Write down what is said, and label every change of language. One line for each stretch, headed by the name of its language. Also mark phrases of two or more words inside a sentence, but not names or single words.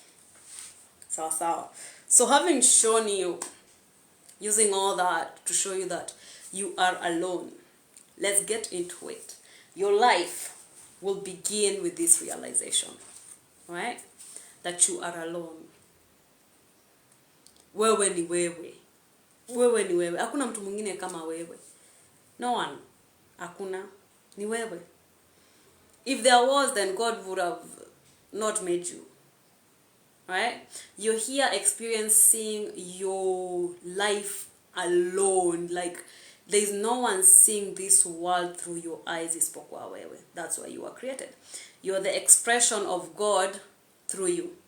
English: So having shown you, using all that to show you that you are alone, let's get into it. Your life will begin with this realization, right? That you are alone.
Swahili: Wewe ni wewe. Wewe ni wewe. Hakuna mtu mwingine kama wewe.
English: No one.
Swahili: Hakuna. Ni wewe.
English: If there was, then God would have not made you. Right? You're here experiencing your life alone. Like, there's no one seeing this world through your eyes. That's why you are created. You're the expression of God through you.